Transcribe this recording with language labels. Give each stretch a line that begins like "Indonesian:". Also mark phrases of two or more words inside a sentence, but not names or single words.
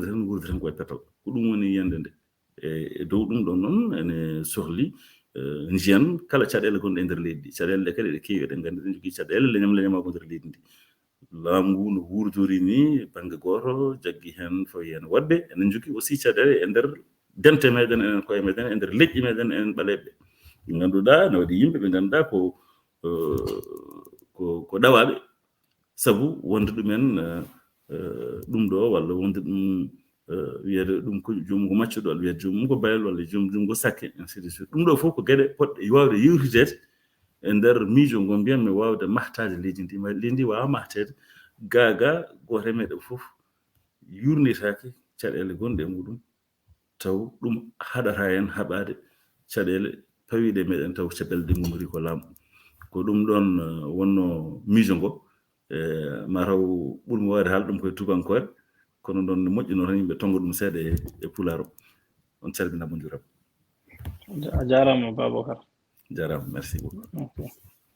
Fula: tan koye pepal ko ɗum woni yiyande nde e dow ɗum ɗon noon ene sohli jiyan kala caɗele gonɗe e nder leydi ndi caɗele ɗe kadi ɗe keewi eɗen gandi ɗen jogui caɗele leñamako nder leydi ndi laamu ngu no wurdori ni banggue goto jaggui hen fawi hen wadde enen jogui aussi caɗele e nder dente meɗen enen koye meɗen e nder leƴƴi meɗen enen ɓaleɓe ɓe ganduɗa ne waɗi yimɓe ɓe ganduɗa ko ɗawaɓe sabu wonde ɗumen ɗum ɗo walla wonde ɗum wiyede ɗum ko jomum ko maccuɗo walla wiyede jomum ko bayal walla jomum ko sakke
French: ainsi de suite
Fula: ɗum ɗo fof ko gueɗe poɗɗe wawde yewtidede e nder miijo ngo mbiyatmi wawde mahtade leydi ndi leydi ndi wawa mahtede gaga goto e meɗen fof yurnitake caɗele gonɗe e muɗum taw ɗum haɗata hen haɓade caɗele pawiɗe meɗen taw caɗele ɗe gumori ko laamu ko ɗum ɗon wonno miijo ngo mataw ɓurmi wawde haala ɗum koye tubankore kono noon ne moƴƴino tan yimɓe tonga ɗum seeɗa e pulaar o on calminama on jurama A jarama Babacar. jarama
French: merci beaucoup.
Fula: Okay.